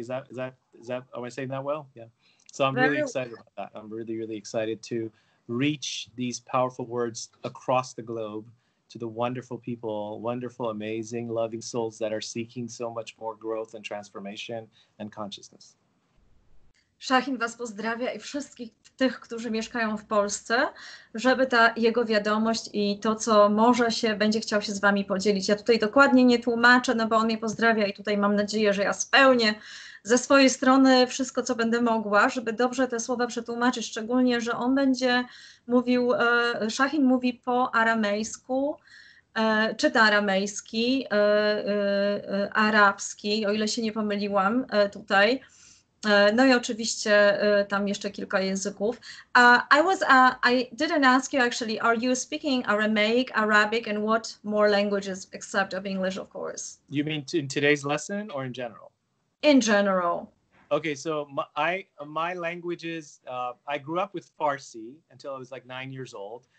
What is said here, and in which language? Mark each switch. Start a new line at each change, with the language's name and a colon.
English: Is that, am I saying that well? Yeah. So I'm really excited about that. I'm really, really excited to reach these powerful words across the globe to the wonderful people, wonderful, amazing, loving souls that are seeking so much more growth and transformation and consciousness.
Polish: Shahin Was pozdrawia i wszystkich tych, którzy mieszkają w Polsce, żeby ta jego wiadomość i to, co może będzie chciał się z Wami podzielić. Ja tutaj dokładnie nie tłumaczę, no bo on mnie pozdrawia i tutaj mam nadzieję, że ja spełnię ze swojej strony wszystko, co będę mogła, żeby dobrze te słowa przetłumaczyć, szczególnie, że on będzie mówił, Shahin mówi po aramejsku, czyta aramejski, arabski, o ile się nie pomyliłam tutaj. No i oczywiście tam jeszcze kilka języków.
English: I didn't ask you actually, are you speaking Aramaic, Arabic, and what more languages except of English, of course? You mean in today's lesson or in general? In general. Okay, so my languages, I grew up with Farsi until I was like 9 years old.